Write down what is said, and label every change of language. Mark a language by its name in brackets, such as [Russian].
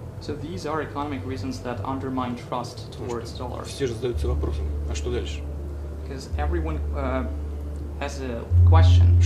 [English] So these are economic reasons that undermine trust towards dollars. [Russian] Все же задаются вопросом, а что дальше? [English] Because everyone has a question.